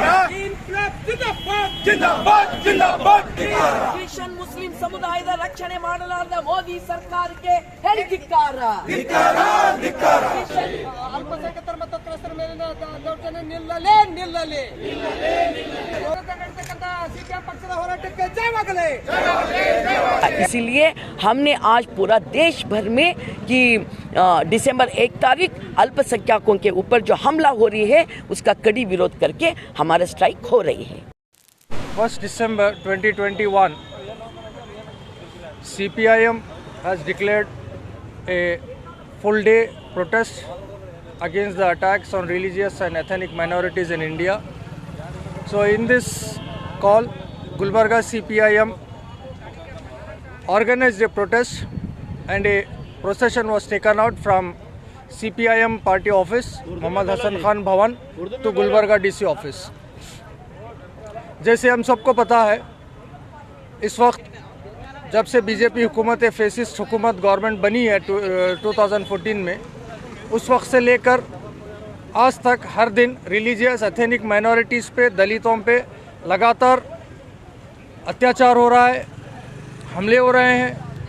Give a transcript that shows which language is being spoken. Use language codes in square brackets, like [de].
[kn] Christian Muslim ಸಮುದಾಯದ ರಕ್ಷಣೆ ಮಾಡಲಾರದ ಮೋದಿ ಸರ್ಕಾರಕ್ಕೆ ಹೇಳಿ ಧಿಕ್ಕಾರ ಅಲ್ಪಸಂಖ್ಯಾತರ ಮತ್ತು ತತ್ವಸ್ಥರ ಮೇಲಿನ ದೌರ್ಜನ್ಯ ನಿಲ್ಲಲಿ ನಡೀತಕ್ಕಂಥ ಸಿಪಿಎಂ ಪಕ್ಷದ ಹೋರಾಟಕ್ಕೆ ಜಯವಾಗಲಿ [hi] इसीलिए हमने आज पूरा देश भर में कि दिसंबर 1 तारीख अल्पसंख्यकों के ऊपर जो हमला हो रही है उसका कड़ी विरोध करके हमारा स्ट्राइक हो रही है। [en] 1st December 2021, CPIM has declared a full day protest against the attacks on religious and ethnic minorities in India. So in this call, Gulbarga CPIM organized a protest and a procession was taken out from CPIM party office, Mohammad Hassan Khan Bhawan, to Gulbarga DC office. [hi] जैसे हम सबको पता है, इस वक्त जब से BJP हुकूमत फेसिस्ट हुकूमत गवर्नमेंट बनी है 2014 में, उस वक्त से लेकर आज तक हर दिन रिलीजियस एथनिक माइनॉरिटीज़ पे, दलितों पे लगातार अत्याचार हो रहा है, हमले हो रहे हैं।